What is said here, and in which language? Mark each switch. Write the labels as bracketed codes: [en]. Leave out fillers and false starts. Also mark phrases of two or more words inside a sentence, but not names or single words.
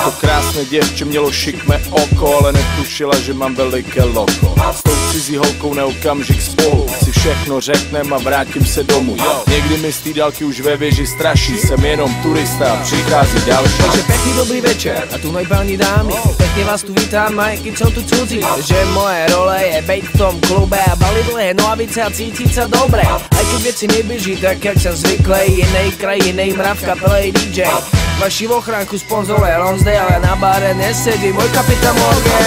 [cs] To krásné děvče mělo šikmé oko, ale netušila, že mám veliké loko. S tou cizí holkou na okamžik spolu si všechno řeknem a vrátím se domů. Někdy mi z té dálky už ve věži straší, jsem jenom turista a přichází další. [sk] Takže pekný dobrý večer a tu páni dámy, pekne vás tu vítám, aj keď som tu cudzí. Že moje role je bejt v tom klube a baliť dlhé nohavice a cítiť sa dobre. Aj keď veci nebeží tak, jak sa zvykle, inej kraj, inej mrav, kapelej DJ. Vaši v ochránku sponzoruje Lonsdale, ale na báre nesedí môj kapitán Morgan.